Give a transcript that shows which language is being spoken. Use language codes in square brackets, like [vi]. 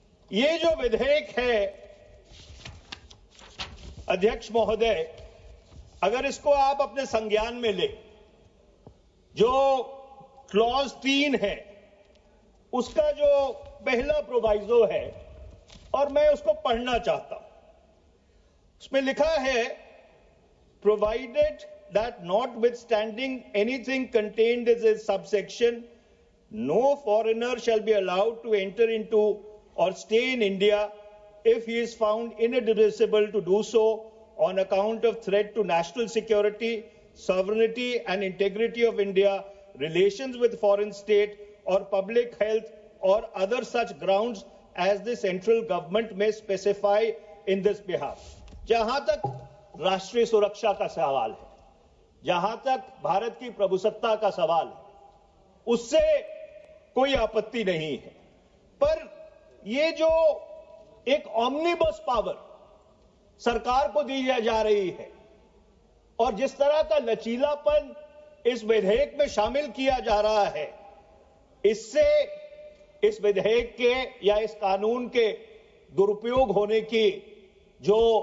[hi] ये जो विधेयक है अध्यक्ष महोदय, अगर इसको आप अपने संज्ञान में ले, जो क्लॉज 3 है उसका जो पहला प्रोवाइजो है, और मैं उसको पढ़ना चाहता हूं। उसमें लिखा है, [en] Provided that notwithstanding anything contained in this subsection, no foreigner shall be allowed to enter into or stay in India if he is found inadmissible to do so on account of threat to national security, sovereignty and integrity of India, relations with foreign state or public health or other such grounds as the central government may specify in this behalf. [hi] जहां तक राष्ट्रीय सुरक्षा का सवाल है, जहां तक भारत की प्रभुसत्ता का सवाल है, उससे कोई आपत्ति नहीं है। पर ये जो एक ऑमनिबस पावर सरकार को दी जा रही है और जिस तरह का लचीलापन इस विधेयक में शामिल किया जा रहा है, इससे इस विधेयक के या इस कानून के दुरुपयोग होने की जो